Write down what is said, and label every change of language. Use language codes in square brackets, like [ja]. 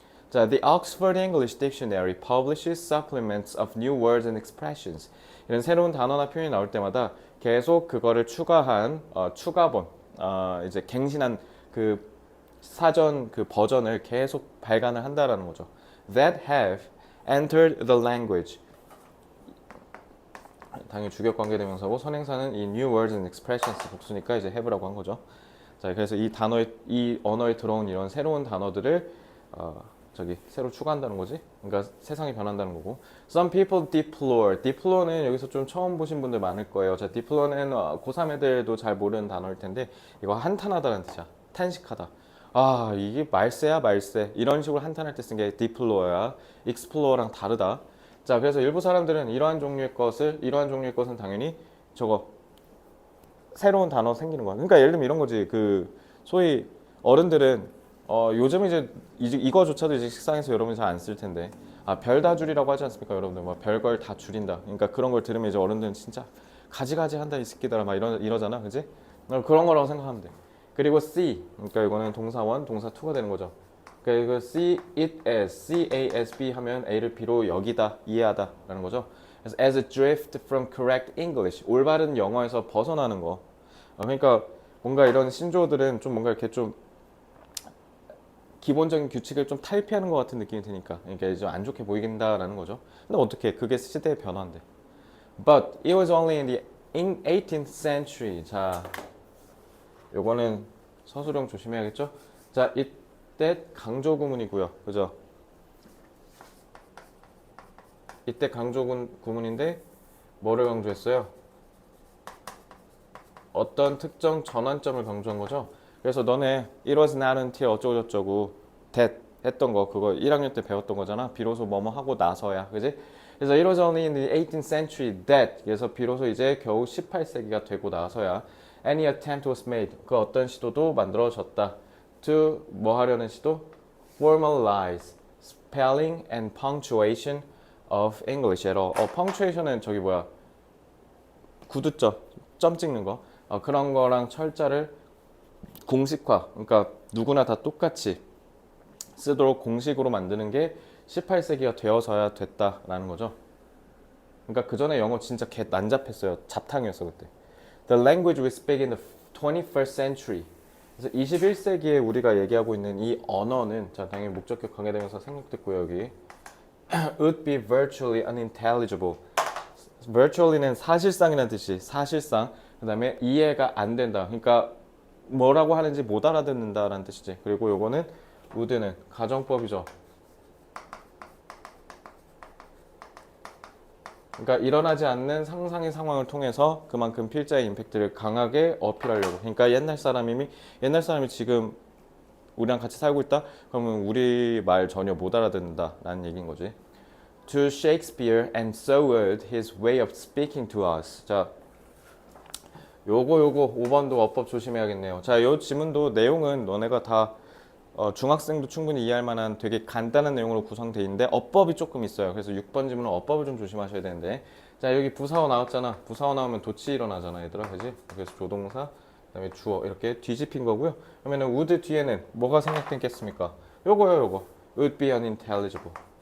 [en] 자, The Oxford English Dictionary publishes supplements of new words and expressions. [ko] 이런 새로운 단어나 표현이 나올 때마다 계속 그거를 추가한 추가본 이제 갱신한 그 사전 그 버전을 계속 발간을 한다라는 거죠. [en] That have entered the language. [ko] 당연히 주격 관계대명사고 선행사는 이 [en] new words and expressions [ko] 복수니까 이제 have라고 한 거죠. 자, 그래서 이 언어에 들어온 이런 새로운 단어들을 새로 추가한다는 거지. 그러니까 세상이 변한다는 거고. [en] Some people deplore. [ko] deplore는 여기서 좀 처음 보신 분들 많을 거예요. 자, deplore는 고3 애들도 잘 모르는 단어일 텐데 이거 한탄하다라는 뜻이야. 탄식하다. 이게 말세야 말세. 이런 식으로 한탄할 때 쓴 게 deplore야. explore랑 다르다. 자, 그래서 일부 사람들은 이러한 종류의 것은 당연히 저거 새로운 단어 생기는 거야. 그러니까 예를 들면 이런 거지. 그 소위 어른들은 요즘 이제 이거조차도 이제 식상해서 여러분이 잘 안 쓸 텐데 별다줄이라고 하지 않습니까? 여러분들 뭐 별걸 다 줄인다. 그러니까 그런 걸 들으면 이제 어른들은 진짜 가지가지 한다 이 새끼들아 막 이러잖아, 그지? 그런 거라고 생각하면 돼. 그리고 see, 그러니까 이거는 동사 원, 동사 투가 되는 거죠. 그러니까 이거 see it as, C-A-S-B 하면 A를 B로 여기다, 이해하다라는 거죠. [en] 그래서 as a drift from correct English, [ko] 올바른 영어에서 벗어나는 거. 그러니까 뭔가 이런 신조어들은 좀 뭔가 이렇게 좀 기본적인 규칙을 좀 탈피하는 것 같은 느낌이 드니까 그러니까 이제 안 좋게 보이긴다라는 거죠. 근데 어떻게 그게 시대의 변화인데. [en] But it was only in the 18th century. [ko] 자, 요거는 서술형 조심해야겠죠. 자, 이때 강조 구문이고요, 그죠? 이때 강조 구문인데 뭐를 강조했어요? 어떤 특정 전환점을 강조한 거죠. 그래서 너네 [en] it was not until [ko] 어쩌고저쩌고 that 했던 거 그거 1학년 때 배웠던 거잖아. 비로소 뭐뭐 하고 나서야, 그지? 그래서 [en] it was only in the 18th century that, [ko] 그래서 비로소 이제 겨우 18세기가 되고 나서야 [en] any attempt was made, [ko] 그 어떤 시도도 만들어졌다. to 뭐 하려는 시도? [en] formalize spelling and punctuation of English at all. [ko] punctuation은 저기 뭐야? 구두점, 점 찍는 거. 그런 거랑 철자를 공식화, 그러니까 누구나 다 똑같이 쓰도록 공식으로 만드는 게 18세기가 되어서야 됐다라는 거죠. 그러니까 그 전에 영어 진짜 개 난잡했어요. 잡탕이었어 그때. [en] The language we speak in the 21st century. [ko] 그래서 21세기에 우리가 얘기하고 있는 이 언어는 자, 당연히 목적격 관계대명사 생략됐고요. 여기 [en] would be virtually unintelligible. [ko] virtually는 사실상이라는 뜻이 사실상 그 다음에 이해가 안 된다. 그러니까 뭐라고 하는지 못 알아듣는다라는 뜻이지. 그리고 요거는 would는 가정법이죠. 그러니까 일어나지 않는 상상의 상황을 통해서 그만큼 필자의 임팩트를 강하게 어필하려고. 그러니까 옛날 사람이 지금 우리랑 같이 살고 있다? 그러면 우리 말 전혀 못 알아듣는다라는 얘기인 거지. [en] To Shakespeare and so would his way of speaking to us. [ko] 자, 요거 5번도 어법 조심해야겠네요. 자, 요 지문도 내용은 너네가 다 중학생도 충분히 이해할 만한 되게 간단한 내용으로 구성되어 있는데 어법이 조금 있어요. 그래서 6번 지문은 어법을 좀 조심하셔야 되는데, 자, 여기 부사어 나왔잖아. 부사어 나오면 도치 일어나잖아, 얘들아. 그지? 그래서 조동사, 그다음에 주어 이렇게 뒤집힌 거고요. 그러면은 would 뒤에는 뭐가 생략됐겠습니까? [en] 요거 would be unintelligible.